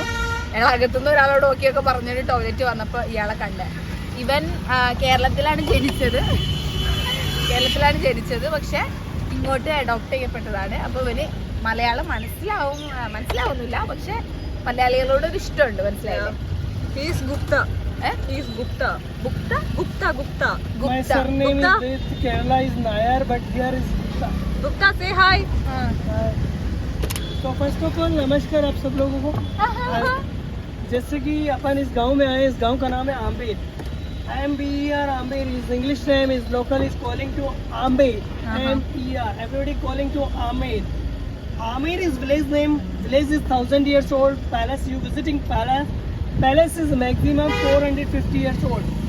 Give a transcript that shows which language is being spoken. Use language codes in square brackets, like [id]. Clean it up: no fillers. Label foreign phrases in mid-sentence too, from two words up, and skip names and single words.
[ml] ഞങ്ങൾ അകത്തുനിന്ന് ഒരാളോട് ഓക്കെയൊക്കെ പറഞ്ഞൊരു ടോയ്ലറ്റ് വന്നപ്പോൾ ഇയാളെ കണ്ട. ഇവൻ കേരളത്തിലാണ് ജനിച്ചത്, പക്ഷെ ഇങ്ങോട്ട് അഡോപ്റ്റ് ചെയ്യപ്പെട്ടതാണ്. അപ്പോൾ ഇവന് മലയാളം മനസ്സിലാവുന്നില്ല, പക്ഷെ മലയാളികളോട് ഒരു ഇഷ്ടമുണ്ട്. മനസ്സിലായില്ലേ? [hi] तो [en] first of all [hi] नमस्कार आप सब लोगों को। जैसे कि अपन इस गांव में आए, इस गांव का नाम है आम्बेर. [en] AMBER, Amber is English name, is local is calling to Amber. AMBER, everybody calling to Amber. Amber is village name. Village is 1000 years old. Palace, you visiting palace. Palace is maximum 450 years old.